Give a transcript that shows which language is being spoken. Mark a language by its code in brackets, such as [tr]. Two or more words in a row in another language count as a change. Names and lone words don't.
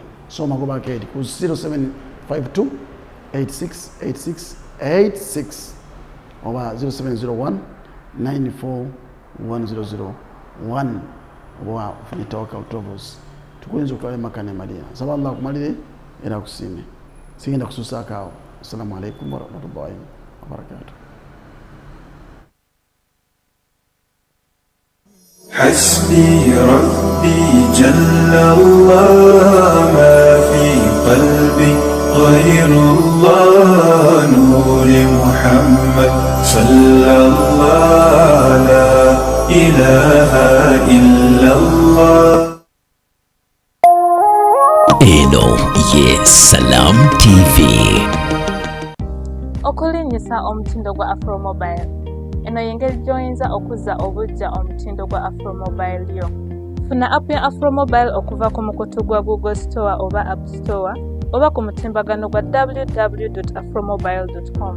[lg] So Magoba Arcade ku 0752 868686 oba 0701 941001 oba ofune Tawakkal Travels tukuyinza okutwala Makka ne Madina. Saba Allah akumalire era akusiime. Sigenda kususaako awo. [ar] السلام عليكم ورحمة الله وبركاته. حسبي ربي جل الله ما في قلبي غير الله نور محمد صلى الله لا إله إلا الله. [lg] Eno ye Salam TV. Okulinnyisa omutindo gwa Afro Mobile. Eno yengeri gy'oyinza okuzza obuggya omutindo gwa Afro Mobile yo. Funa app ya Afro Mobile okuva ku mukutu gwa Google Store oba App Store oba ku mutimbagano gwa www.afromobile.com.